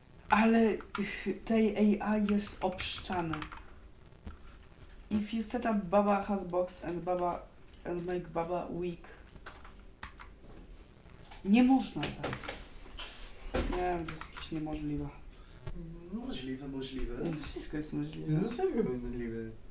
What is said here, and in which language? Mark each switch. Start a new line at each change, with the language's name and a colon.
Polish: Ale tej AI jest obszczane.
English: If you set up Baba has box and make Baba weak.
Polish: Nie można tak. Nie wiem, to jest jakieś niemożliwe. Możliwe. Wszystko jest możliwe. No wszystko jest możliwe.